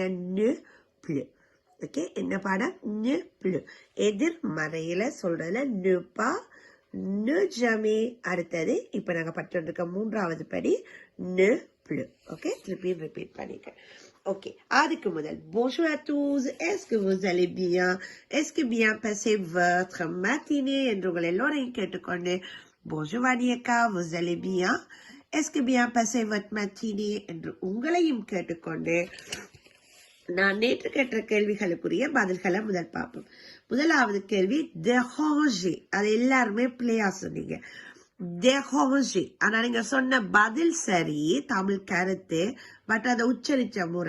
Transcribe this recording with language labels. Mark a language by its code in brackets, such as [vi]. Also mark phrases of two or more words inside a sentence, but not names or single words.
[ta] ஓகே, என்ன பாடம்? எதிர்மறையில சொல்றதுல நுப்பா ஜமே. அடுத்தது இப்ப நாங்க பட்டு 3வது படி ஓகே, திருப்பி ரிப்பீட் பண்ணிக்க. [fr] Ok, [ta] அதுக்கு முதல் [fr] bonjour à tous, est-ce que vous allez bien? Est-ce que bien passé votre matinée? [ta] என்று உங்கள் எல்லோரையும் கேட்டுக்கொண்டு bonjour வாணியக்கா, [fr] vous allez bien? Est-ce que bien passé votre matinée? [ta] என்று உங்களையும் கேட்டுக்கொண்டு நான் நேற்று கேட்ட கேள்விகளுக்குரிய பதில்களை முதல் பார்ப்போம். முதலாவது கேள்வி déranger. அது எல்லாருமே பிள்ளையா சொன்னீங்க. déranger. ஆனா நீங்க சொன்ன பதில் சரி, தமிழ் கருத்து, பட் அதை உச்சரிச்ச முறை.